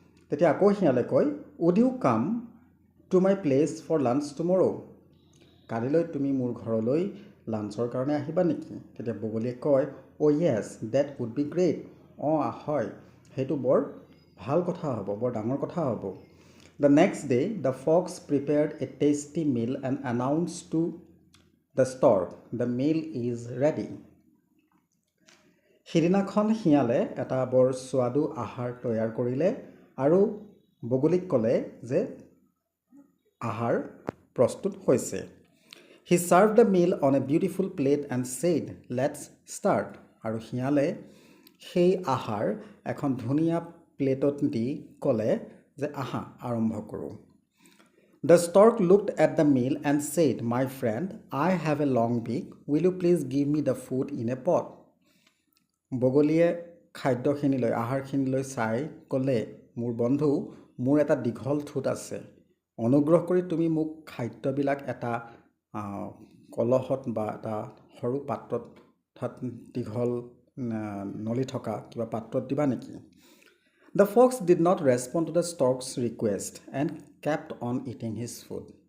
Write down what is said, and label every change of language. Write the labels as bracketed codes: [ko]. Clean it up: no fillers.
[as] তেতিয়া আকৌ শিয়ালে কয়, [en] Would you come to my place for lunch tomorrow? [as] কালিলৈ তুমি মোৰ ঘৰলৈ লাঞ্চৰ কাৰণে আহিবা নেকি? তেতিয়া বগলীয়ে কয়, [en] Oh' yes that would be great. [as] অঁ হয়, সেইটো বৰ ভাল কথা হ'ব, বৰ ডাঙৰ কথা হ'ব। [en] The next day, the fox prepared a tasty meal and announced to the stork, the meal is ready. [as] সিদিনাখন শিয়ালে এটা বৰ স্বাদু আহাৰ তৈয়াৰ কৰিলে আৰু বগলীক ক'লে যে আহাৰ প্ৰস্তুত হৈছে। [en] He served the meal on a beautiful plate and said, let's start. [as] আৰু শিয়ালে সেই আহাৰ এখন ধুনীয়া প্লেটত দি ক'লে যে আহা আৰম্ভ কৰোঁ। [en] The stork looked at the meal and said, my friend, I have a long beak. Will you please give me the food in a pot? [as] বগলীয়ে খাদ্যখিনিলৈ আহাৰখিনিলৈ চাই ক'লে, মোৰ বন্ধু, মোৰ এটা দীঘল ঠোঁট আছে। অনুগ্ৰহ কৰি তুমি মোক খাদ্যবিলাক এটা কলহত বা এটা সৰু পাত্ৰত দীঘল নলি থকা কিবা পাত্ৰত দিবা নেকি? [en] The fox did not respond to the stork's request and kept on eating his food.